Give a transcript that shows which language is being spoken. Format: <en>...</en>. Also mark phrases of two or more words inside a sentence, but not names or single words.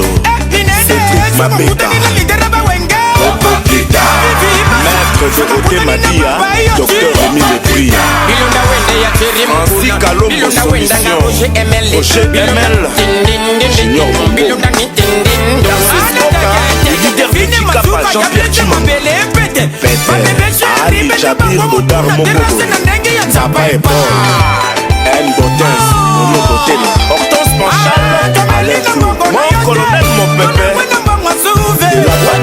<fr>Cédric Mabeka, Popokita, Maître Dorothée Madia, Docteur Rémi Lepri, Francis Kalombo Solution, Roger ML, Junior Bongo, Narcisse Boka, le leader de Chikapa, Jean-Pierre Timon, Peter, Ali Jabir Modar Mokobo, Zaba et Paul, N. Botens, Mono Botel, Hortense Panchal, Alain Clou, mon colonel, mon pépé, de la</fr>